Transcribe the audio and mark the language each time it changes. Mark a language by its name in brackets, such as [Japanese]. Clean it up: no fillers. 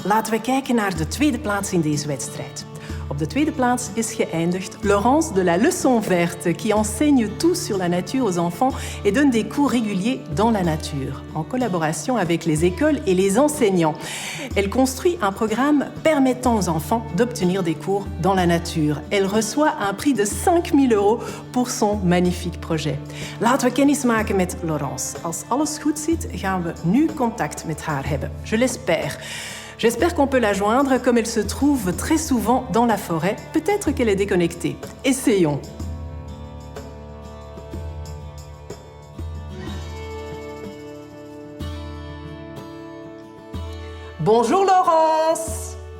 [Dutch] Laten we kijken naar de tweede plaats in deze wedstrijd. Op de tweede plaats is geëindigd [French] Laurence de la Leçon Verte, qui enseigne tout sur la nature aux enfants et donne des cours réguliers dans la nature, en collaboration avec les écoles et les enseignants. Elle construit un programme permettant aux enfants d'obtenir des cours dans la nature. Elle reçoit un prix de 5 000 € pour son magnifique projet. [Dutch] Laten we kennis maken met Laurence. Als alles goed zit, gaan we nu contact met haar hebben. [French] Je l'espère. J'espère qu'on peut la joindre comme elle se trouve très souvent dans la forêt. Peut-être qu'elle est déconnectée. Essayons. Bonjour Laurence.